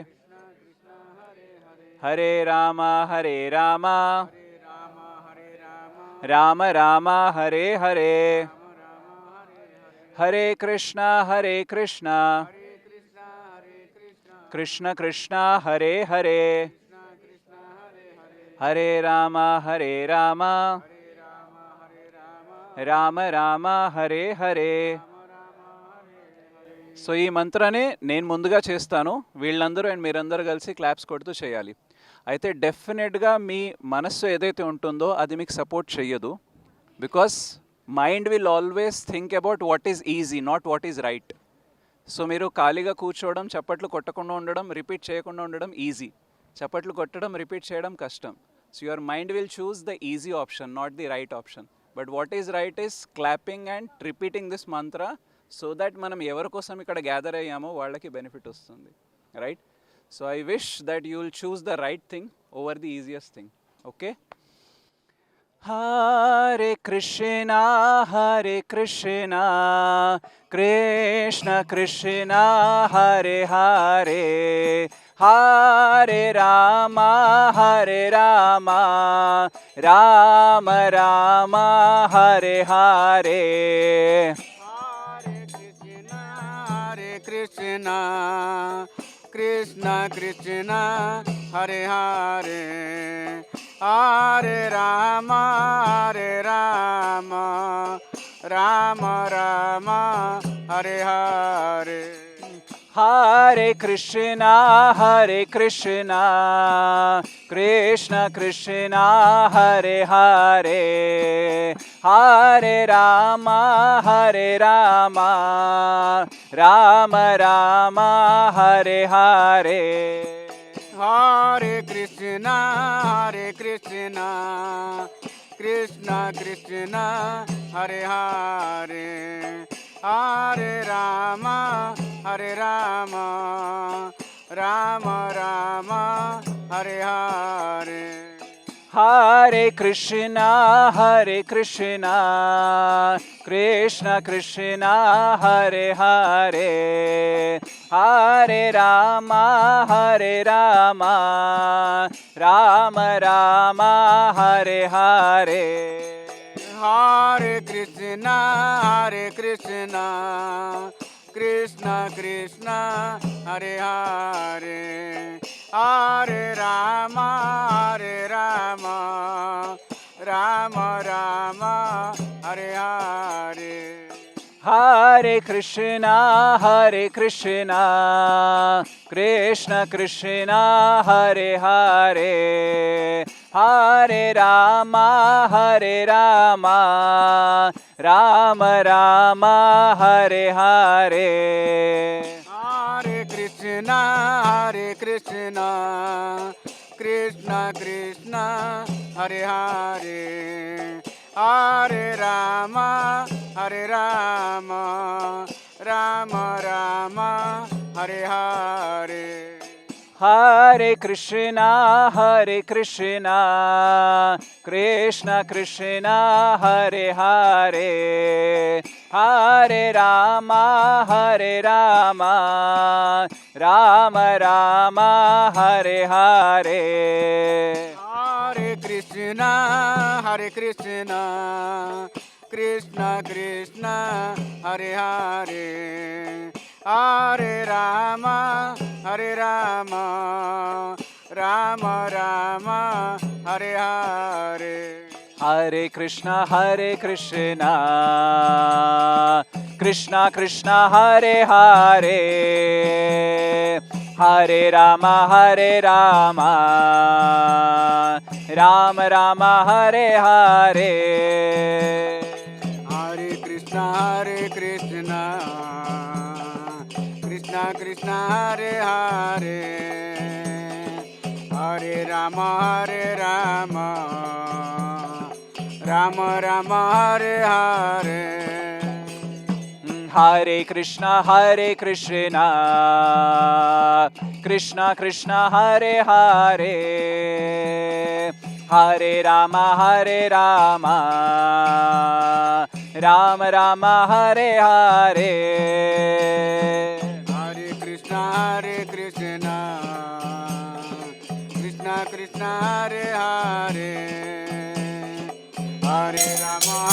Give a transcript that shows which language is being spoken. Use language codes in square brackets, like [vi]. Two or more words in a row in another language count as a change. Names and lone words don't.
[sa] హరే రామ రామ రామ హరే హరే హరే కృష్ణ కృష్ణ కృష్ణ హరే హరే [te] హరే రామ రామ రామ హరే హరే సో ఈ మంత్రాన్ని నేను ముందుగా చేస్తాను వీళ్ళందరూ అండ్ మీరందరూ కలిసి క్లాప్స్ కొడుతూ చేయాలి అయితే డెఫినెట్గా మీ మనస్సు ఏదైతే ఉంటుందో అది మీకు సపోర్ట్ చెయ్యదు [en] because mind will always think about what is easy not what is right సో మీరు [te] ఖాళీగా కూర్చోవడం చప్పట్లు కొట్టకుండా ఉండడం రిపీట్ చేయకుండా ఉండడం ఈజీ చప్పట్లు కొట్టడం రిపీట్ చేయడం కష్టం [en] so your mind will choose the easy option not the right option but what is right is clapping and repeating this mantra so that [te] మనం ఎవరి కోసం ఇక్కడ గ్యాదర్ అయ్యామో వాళ్ళకి బెనిఫిట్ వస్తుంది [en] right so I wish that you will choose the right thing over the easiest thing okay [sa] హరే కృష్ణ కృష్ణ కృష్ణ హరే హరే హరే రామ రామ రామ హరే హరే कृष्णा कृष्णा कृष्णा हरे हरे हरे राम राम हरे हरे Hare Krishna, Krishna Krishna, Hare Hare, Hare Rama, Rama Rama, Hare Hare. हरे कृष्णा कृष्णा कृष्णा हरे हरे हरे राम राम राम हरे हरे Hare Krishna, Krishna Krishna, Hare Hare, Hare Rama, Rama Rama, Hare Hare. हरे कृष्णा कृष्णा कृष्णा हरे हरे हरे राम राम राम हरे हरे Hare Krishna, Krishna Krishna, Hare Hare, Hare Rama, Rama Rama, Hare Hare. हरे कृष्णा कृष्णा कृष्णा हरे हरे हरे राम राम राम हरे हरे Hare Krishna, Krishna Krishna, Hare Hare, Hare Rama, Rama Rama, Hare Hare. हरे कृष्णा कृष्णा कृष्णा हरे हरे हरे राम राम राम हरे हरे Hare Krishna, Krishna Krishna, Hare Hare, Hare Rama, Rama Rama, Hare Hare. हरे कृष्णा कृष्णा कृष्णा हरे हरे हरे राम राम राम हरे हरे Hare Krishna, Krishna Krishna, Hare Hare, Hare Rama, Rama Rama, Hare Hare. हरे कृष्णा कृष्णा कृष्णा हरे हरे हरे राम